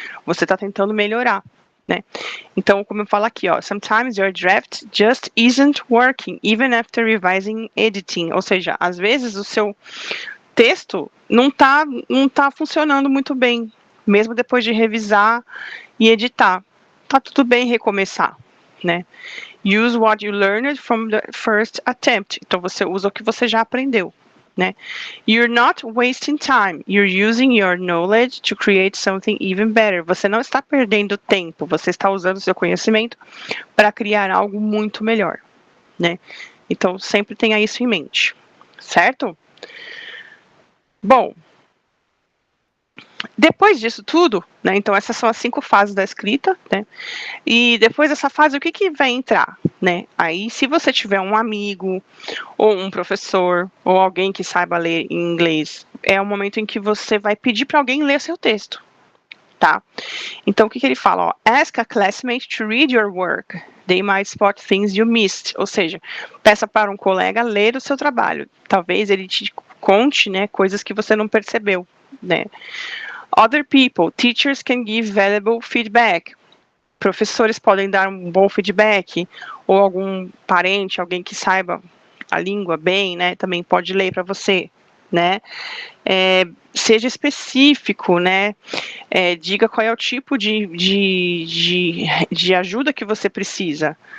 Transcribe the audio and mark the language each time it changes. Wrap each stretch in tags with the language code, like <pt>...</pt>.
<pt>Você está tentando melhorar, né? Então, como eu falo aqui, ó,</pt> <en>sometimes your draft just isn't working, even after revising editing.</en> <pt>Ou seja, às vezes o seu texto não tá funcionando muito bem, mesmo depois de revisar e editar. Tá tudo bem recomeçar, né?</pt> <en>Use what you learned from the first attempt.</en> <pt>Então, você usa o que você já aprendeu, né?</pt> <en>You're not wasting time. You're using your knowledge to create something even better.</en> <pt>Você não está perdendo tempo. Você está usando o seu conhecimento para criar algo muito melhor, né? Então, sempre tenha isso em mente, certo? Bom, depois disso tudo, né? Então, essas são as 5 fases da escrita, né? E depois dessa fase, o que vai entrar, né? Aí, se você tiver um amigo, ou um professor, ou alguém que saiba ler em inglês, é o momento em que você vai pedir para alguém ler seu texto, tá? Então, o que ele fala?</pt> <en>Ó, ask a classmate to read your work. They might spot things you missed.</en> <pt>Ou seja, peça para um colega ler o seu trabalho. Talvez ele te conte, né, coisas que você não percebeu, né?</pt> <en>Other people, teachers can give valuable feedback.</en> <pt>Professores podem dar um bom feedback, ou algum parente, alguém que saiba a língua bem, né, também pode ler para você, né? Seja específico, né? Diga qual é o tipo de ajuda que você precisa.</pt>